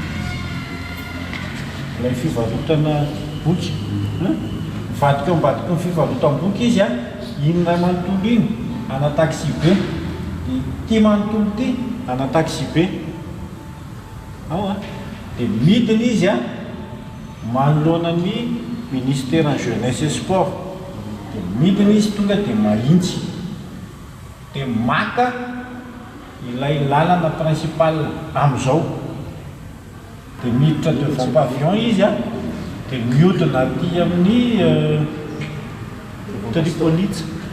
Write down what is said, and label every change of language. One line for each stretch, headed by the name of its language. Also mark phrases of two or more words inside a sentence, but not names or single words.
Malagasy: ilay fivarotana boky, mivadika eo ambadiky ny fivarotam-boky izy iny ray manontolo iny ana taxi be dia ty manontolo ty ana taxi be dia midina izy manoloana ny
French: ministère en jeunesse et sport,
Malagasy: dia midina izy tonga dia mahitsy dia maka ilay lalana principal amin'izao dia miditra
French: devant pavillon
Malagasy: izy dia mihodina aty amin'ny Tripolitsa